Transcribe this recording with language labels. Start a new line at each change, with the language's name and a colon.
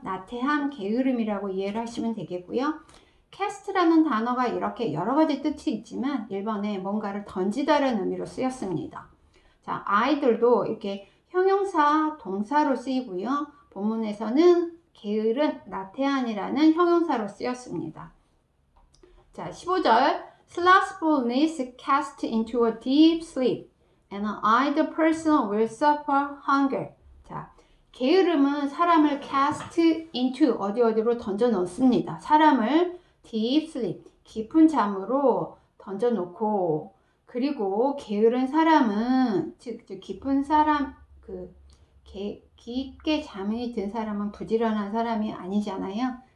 Korean: 나태함, 게으름이라고 이해를 하시면 되겠고요. cast라는 단어가 이렇게 여러 가지 뜻이 있지만 1번에 뭔가를 던지다라는 의미로 쓰였습니다. 자, 아이들도 이렇게 형용사, 동사로 쓰이고요. 본문에서는 게으른, 나태한이라는 형용사로 쓰였습니다. 자, 15절
English: slothfulness cast into a deep sleep and an idle person will suffer hunger.
Korean: 자, 게으름은 사람을
English: cast into
Korean: 어디로 던져 넣습니다. 사람을
English: deep sleep,
Korean: 깊은 잠으로 던져 놓고, 그리고 게으른 사람은 즉 깊은 사람 깊게 잠이 든 사람은 부지런한 사람이 아니잖아요.